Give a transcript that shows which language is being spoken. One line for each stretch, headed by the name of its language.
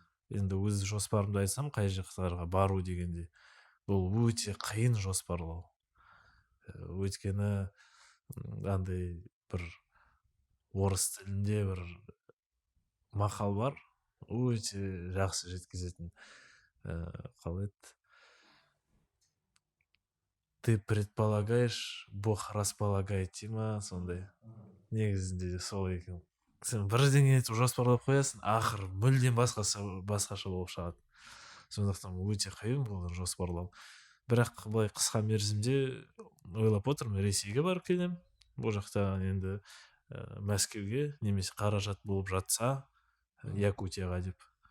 Kazakh: Енді өз жоспарымды айтсам, қай жақтарға бару дегенде бұл өте қиын жоспарлау. Өйткені андай бір орыс тілінде бір мақал бар, өте жақсы жеткізетін. Қалай еді?
Russian: Ты предполагаешь, Бог располагает
Kazakh: дей ма, сондай. Негізінде сол екен. Сен бірдеңе етіп жоспарлап қоясың, ақыры мүлдем басқаша болып шығады. Сондықтан өте қиын бұл жоспарлау. Бірақ былай қысқа мерзімде ойлап отырмын, Ресейге барып келемін. Бұл жақта енді Мәскеуге немесе қаражат болып жатса, Якутияға деп.